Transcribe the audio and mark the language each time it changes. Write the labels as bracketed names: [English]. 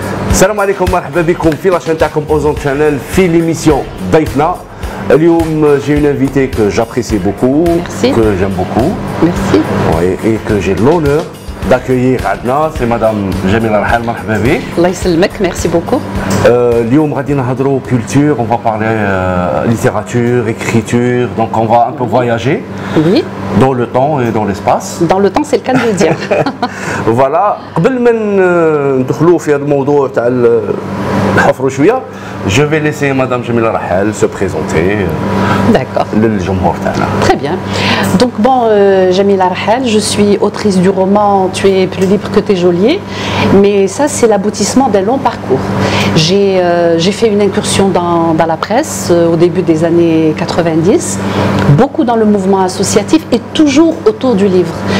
[Arabic] السلام عليكم مرحبا بكم في لاشين تاعكم اوزون شانيل في ليميسيون ضيفنا اليوم. [French] J'ai une invitée que j'apprécie beaucoup, que j'aime beaucoup. Merci. Oui, et que j'ai l'honneur d'accueillir [Arabic] عندنا, [French] c'est Madame Jamila Rahel. [Arabic] مرحبا بك. الله يسلمك, [French] merci beaucoup. [Arabic] اليوم غادي نهضروا [French] culture, on va parler littérature, écriture, donc on va un peu voyager. Oui. Dans le temps et dans l'espace. Dans le temps, c'est le cas de le dire. Voilà. [Arabic] قبل ما ندخلوا في هذا الموضوع تاع نحفروا شويه, [French] je vais laisser Madame Jamila Rahel se présenter. D'accord. [Arabic] للجمهور تاعنا. [French] Très bien. Donc bon, Jamila Rahel, je suis autrice du roman Tu es plus libre que tes geôliers, mais ça c'est l'aboutissement d'un long parcours. J'ai fait une incursion dans la presse au début des années 90, beaucoup dans le mouvement associatif et toujours autour du livre.